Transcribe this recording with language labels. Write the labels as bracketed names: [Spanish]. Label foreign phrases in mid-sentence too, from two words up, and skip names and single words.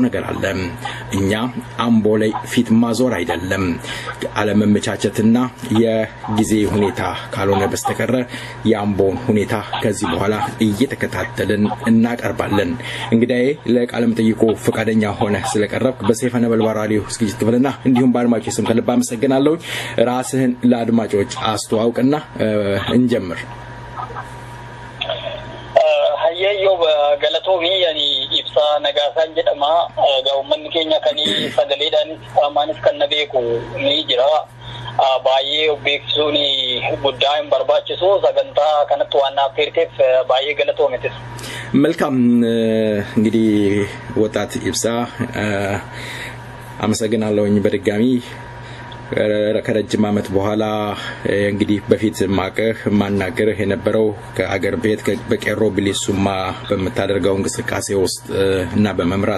[Amharic] ነገር አለ። እኛ አምቦ ላይ ፊት ማዞር አይደለም አለመመቻቸትና የጊዜ ሁኔታ ካልሆነ በስተቀር የአምቦን ሁኔታ ከዚህ በኋላ እየተከታተልን እናቀርባለን። እንግዲህ ለቃለም ጠይቆ ፈቃደኛ ሆነ ስለቀረብክ በሰይፈ ነበልባል ራዲዮ ዝግጅት ክፍልና እንዲሁም በአድማጮች ስም ከልብ አመሰግናለሁ። ራስህን ለአድማጮች አስተዋውቅና እንጀምር። [Oromo] hayyo galatomi yani ibsa nagasan jedhama gaawman keenya kani sagaleedhaan amaanis kan nabeeku ni jira baay'ee beeksisuuni guddaa hin barbaachisu sagantaa kanatti waan afeerteef baay'ee galatoometis [Amharic] መልካም እንግዲህ ወጣት ኢብሳ አመሰግናለሁኝ በድጋሚ ከረጅም ዓመት በኋላ እንግዲህ በፊት ማናገርህ የነበረው ከአገር ቤት በቄሮ ብሊሱማ በመታደርገው እንቅስቃሴ ውስጥ እና በመምራት